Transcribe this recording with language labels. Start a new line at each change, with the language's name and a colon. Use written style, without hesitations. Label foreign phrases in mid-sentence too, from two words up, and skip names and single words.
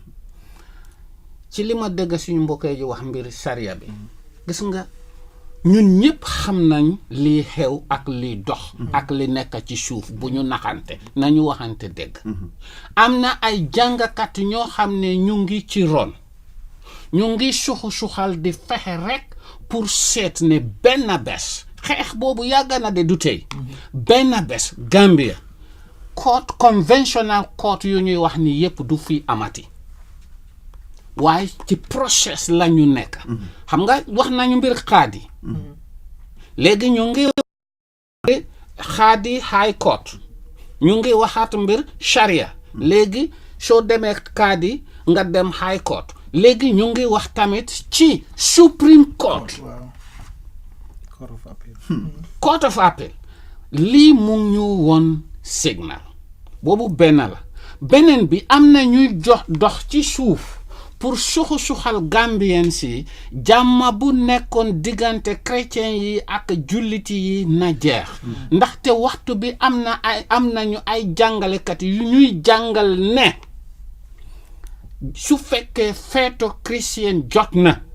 Wolof: ci lima dégg suñu mbokay ji wax mbir sharia bi gis nga ñun ñepp xam nañ li xew ak li dox ak li nekk ci suuf bu ñu naxante nañu waxante dégg amna ay jangakat ñoo xamne ñu ngi ci ron ñu ngi suxal di fexe rek pour seet ne benn bés xeex boobu yàgg na de du tey benn bés Gambia court
English: conventional court
Wolof: yu ñuy wax ni yépp du fi amati waaye ci process la ñu nekk xam nga wax nañu mbir xaadi léegi ñu ngi xaadi high court ñu ngi waxaat mbir sharia léegi soo demee xaadi nga dem high court léegi ñu ngi wax tamit ci Supreme Court Court of Appeal lii mu ñu woon signal boobu benn la beneen bi am na ñuy dox ci suuf pour suxal Gambien si jàmma bu nekkoon diggante chrétien yi ak julliti yi na jeex ndaxte waxtu bi am nañu ay jàngalekat yu ñuy jàngal ne su fekkee feeto chrétien jot